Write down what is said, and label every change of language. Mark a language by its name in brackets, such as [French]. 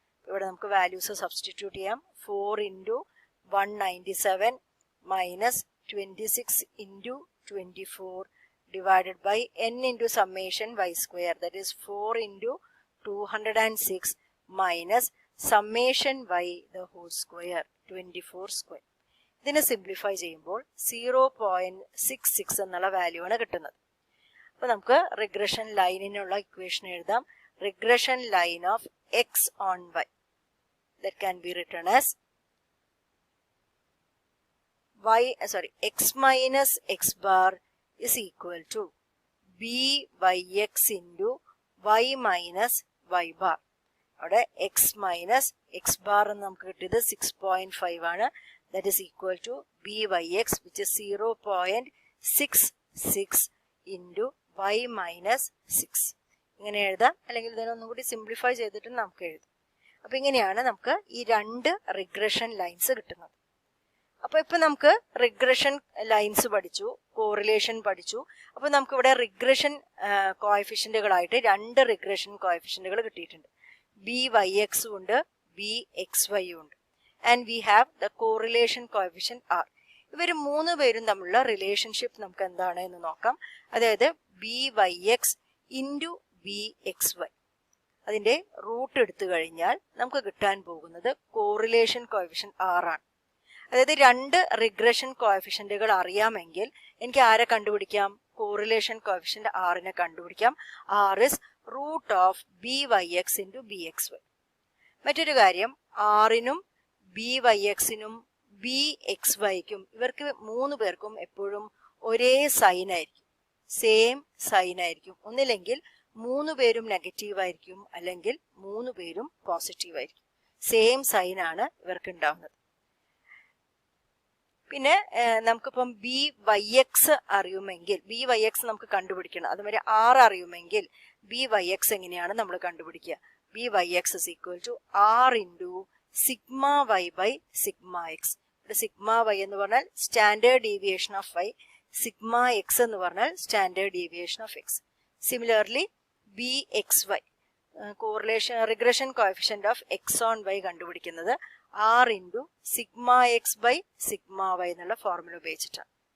[Malayalam] ഇവിടെ നമുക്ക് values substitute ചെയ്യാം. [English] 4 into 197 minus 26 into 24 divided by n into summation y square, that is 4 into 206 minus summation y the whole square 24 square. [Malayalam] ഇതിനെ simplify ചെയ്യുമ്പോൾ 0.66 എന്നുള്ള value ആണ് കിട്ടുന്നത്. അപ്പൊ നമുക്ക് റിഗ്രഷൻ ലൈനിനുള്ള ഇക്വേഷൻ എഴുതാം. [English] Regression line of x on y, that can be written as x minus x bar is equal to byx into y minus y bar. [Malayalam] അവിടെ x minus x bar എന്ന് നമുക്ക് കിട്ടിയത് 6.5 ആണ്. [English] That is equal to byx, which is 0.66 into y minus 6. [Malayalam] ഇങ്ങനെ എഴുതാം, അല്ലെങ്കിൽ ഇതിനൊന്നും കൂടി സിംപ്ലിഫൈ ചെയ്തിട്ട് നമുക്ക് എഴുതാം. അപ്പൊ ഇങ്ങനെയാണ് നമുക്ക് ഈ രണ്ട് റിഗ്രഷൻ ലൈൻസ് കിട്ടുന്നത്. അപ്പൊ ഇപ്പൊ നമുക്ക് റിഗ്രഷൻ ലൈൻസ് പഠിച്ചു, കോറിലേഷൻ പഠിച്ചു. അപ്പൊ നമുക്ക് ഇവിടെ റിഗ്രഷൻ കോഎഫിഷ്യന്റുകളായിട്ട് രണ്ട് റിഗ്രഷൻ കോഎഫിഷ്യന്റുകൾ കിട്ടിയിട്ടുണ്ട്. byx ഉണ്ട്, bxy ഉണ്ട്. [English] And we have the correlation coefficient r. [Malayalam] ഇവർ മൂന്ന് പേരും തമ്മിലുള്ള റിലേഷൻഷിപ്പ് നമുക്ക് എന്താണ് എന്ന് നോക്കാം. അതായത് byx ഇൻറ്റു bxy, അതിന്റെ റൂട്ട് എടുത്തു കഴിഞ്ഞാൽ നമുക്ക് കിട്ടാൻ പോകുന്നത് കോറിലേഷൻ കോഎഫിഷ്യന്റ് r ആണ്. അതായത് രണ്ട് റിഗ്രഷൻ കോഎഫിഷ്യന്റുകൾ അറിയാമെങ്കിൽ എനിക്ക് ആരെ കണ്ടുപിടിക്കാം? കോറിലേഷൻ കോഎഫിഷ്യന്റ് r നെ കണ്ടുപിടിക്കാം. [English] r is root of byx into bxy. [Malayalam] മറ്റൊരു കാര്യം, r നും byx നും bxyക്കും ഇവർക്ക് മൂന്ന് പേർക്കും എപ്പോഴും ഒരേ സൈൻ ആയിരിക്കും, സെയിം സൈൻ ആയിരിക്കും. ഒന്നില്ലെങ്കിൽ മൂന്ന് പേരും നെഗറ്റീവ് ആയിരിക്കും, അല്ലെങ്കിൽ മൂന്ന് പേരും പോസിറ്റീവ് ആയിരിക്കും. സെയിം സൈൻ ആണ് ഇവർക്ക് ഉണ്ടാവുന്നത്. പിന്നെ നമുക്കിപ്പം byx അറിയുമെങ്കിൽ, byx നമുക്ക് കണ്ടുപിടിക്കണം. അതുമാതിരി r അറിയുമെങ്കിൽ byx എങ്ങനെയാണ് നമ്മൾ കണ്ടുപിടിക്കുക? [English] byx is equal to r into sigma y by sigma x. [Malayalam] Sigma y എന്ന് പറഞ്ഞാൽ standard deviation of y, sigma x എന്ന് പറഞ്ഞാൽ standard deviation of x. Similarly bxy, correlation regression coefficient of x on y കണ്ടുപിടിക്കുന്നത് r into sigma x by sigma y എന്നുള്ള formula ഉപയോഗിച്ചിട്ടാണ്.